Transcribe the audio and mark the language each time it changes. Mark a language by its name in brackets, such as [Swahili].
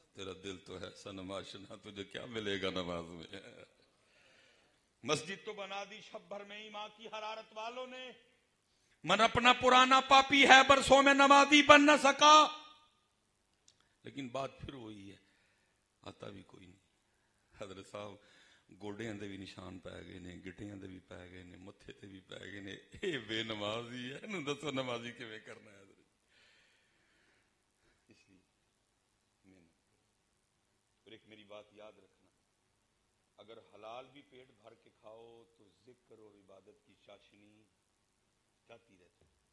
[Urdu] تیرا دل تو ہے صنم آشنا، تجھے کیا ملے گا نماز میں. مسجد تو بنا دی شب بھر میں ہی ماں کی حرارت والوں نے، من اپنا پرانا پاپی ہے برسوں میں نمازی بن نہ سکا. لیکن بات پھر وہی ہے، آتا بھی کوئی نہیں. [Punjabi] حضرت صاحب گوڈیاں دے بھی نشان پی گئے نے، گٹیاں دے بھی پی گئے نے، متھے تے بھی پی گئے نے. اے بے نمازی ہے نو دسو نمازی کیویں کرنا ہے. [Urdu] حضرت اس لیے محنت کرو. اور ایک میری بات یاد رکھنا، اگر حلال بھی پیٹ بھر کے کھاؤ تو ذکر اور عبادت کی چاشنی جاتی رہتی.